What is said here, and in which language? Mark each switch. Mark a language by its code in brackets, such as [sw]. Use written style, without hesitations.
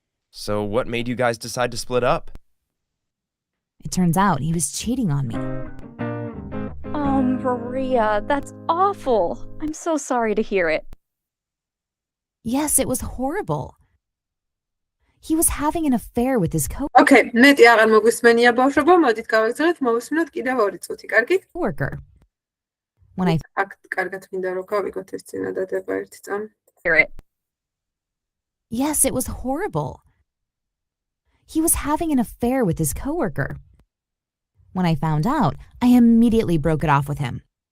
[en] So what made you guys decide to split up? It turns out he was cheating on me. Oh, Maria, that's awful. I'm so sorry to hear it. Yes, it was horrible. He was having an affair with his [ka] Okay, მეტი აღარ მოგვისმენია ბავშვობა, მოდით გავაგზავნოთ, მოვისმინოთ კიდევ 2 წუთი, კარგი? [en] coworker. When I [ka] აქ კარგად მინდა რომ გავიგოთ ეს წინადადება ერთი წამი. [en] Hear it. Yes, it was horrible. He was having an affair with his coworker. When I found out, I immediately broke it off with him.